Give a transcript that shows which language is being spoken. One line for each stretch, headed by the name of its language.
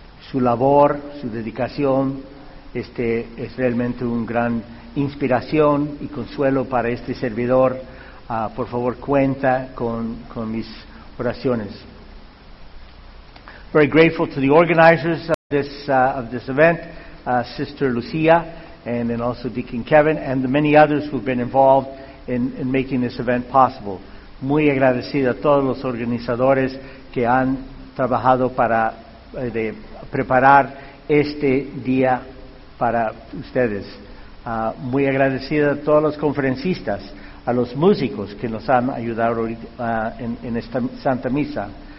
Spanish: Su labor, su dedicación, es realmente un gran inspiración y consuelo para este servidor. Por favor, cuenta con mis oraciones.
English: Very grateful to the organizers of this event, Sister Lucia, and also Deacon Kevin, and the many others who've been involved in making this event possible.
Spanish: Muy agradecido a todos los organizadores que han trabajado para de preparar este día para ustedes. Muy agradecido a todos los conferencistas, a los músicos que nos han ayudado en esta Santa Misa.